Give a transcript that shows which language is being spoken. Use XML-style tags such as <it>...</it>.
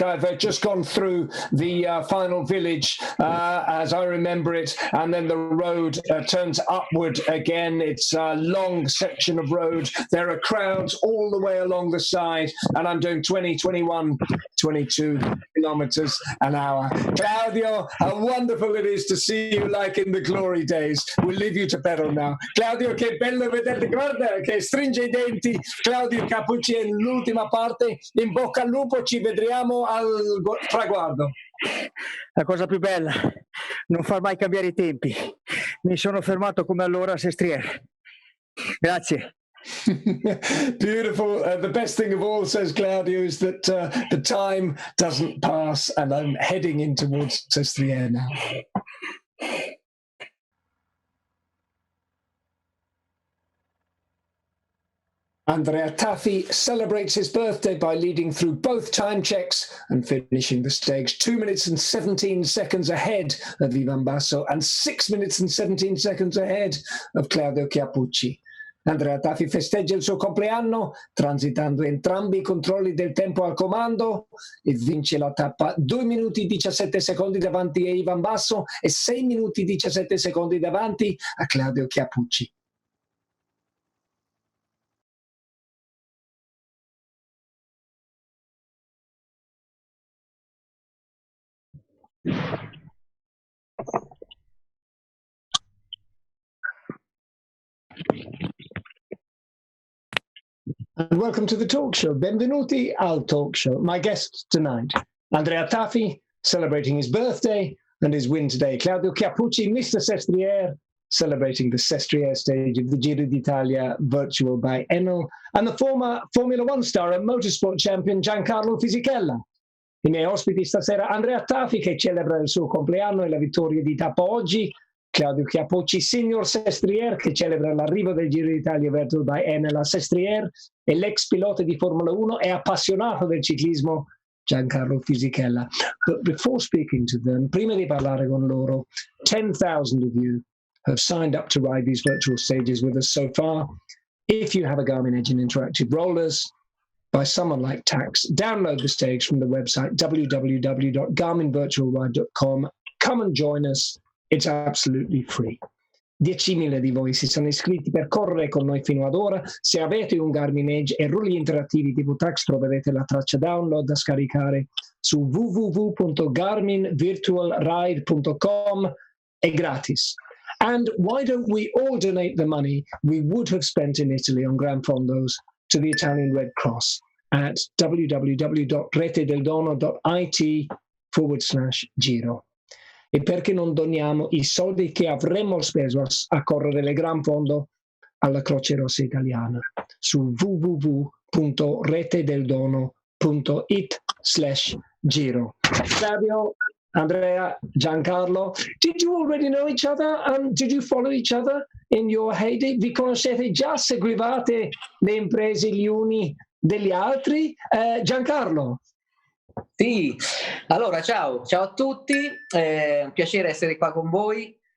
<en>I've just gone through the final village as I remember it, and then the road turns upward again. It's a long section of road. There are crowds all the way along the side, and I'm doing 20, 21, 22 kilometers an hour. Claudio, how wonderful it is to see you like in the glory days. We'll leave you to pedal now.</en> <it>Claudio, che bello vederti, guarda che stringe i denti. Claudio Capucci nell'ultima parte, in bocca al lupo, ci vedremo al traguardo. La cosa più bella, non far mai cambiare i tempi. Mi sono fermato come allora a Sestriere. Grazie.</it> <en>Beautiful. The best thing of all, says Claudio, is that the time doesn't pass and I'm heading in towards Sestriere now. Andrea Taffi celebrates his birthday by leading through both time checks and finishing the stage 2 minutes and 17 seconds ahead of Ivan Basso and 6 minutes and 17 seconds ahead of Claudio Capucci.</en> <it>Andrea Taffi festeggia il suo compleanno transitando entrambi i controlli del tempo al comando e vince la tappa 2 minuti 17 secondi davanti a Ivan Basso e 6 minuti 17 secondi davanti a Claudio Capucci.</it> <en>And welcome to the talk show.</en> <it>Benvenuti al talk show.</it> <en>My guest tonight, Andrea Taffi, celebrating his birthday and his win today. Claudio Capucci, Mr. Sestriere, celebrating the Sestriere stage of the Giro d'Italia virtual by Enel, and the former Formula One star and motorsport champion Giancarlo Fisichella.</en> <it>I miei ospiti stasera, Andrea Taffi, che celebra il suo compleanno e la vittoria di tappa oggi, Claudio Capucci, Signor Sestriere, che celebra l'arrivo del Giro d'Italia virtual by Enel a Sestriere, e l'ex pilota di Formula 1 e appassionato del ciclismo Giancarlo Fisichella.</it> <en>But before speaking to them,</en> <it>prima di parlare con loro,</it> <en>10,000 of you have signed up to ride these virtual stages with us so far. If you have a Garmin Edge and interactive rollers, by someone like Tax, download the stage from the website www.garminvirtualride.com. Come and join us. It's absolutely free.</en> <it>10.000 di voi si sono iscritti per correre con noi fino ad ora. Se avete un Garmin Edge e rolli interattivi tipo Tax, troverete la traccia download da scaricare su www.garminvirtualride.com. È gratis.</it> <en>And why don't we all donate the money we would have spent in Italy on Gran Fondos to the Italian Red Cross at www.retedeldono.it/Giro.</en> <it>E perché non doniamo i soldi che avremmo speso a correre le Gran Fondo alla Croce Rossa Italiana su www.retedeldono.it/Giro.</it> <en>Fabio, Andrea, Giancarlo, did you already know each other? Did you follow each other in your heyday?</en> <it>Vi conoscete già? Seguivate le imprese gli uni degli altri? Giancarlo? Sì, allora ciao a tutti, un piacere essere qua con voi.</it>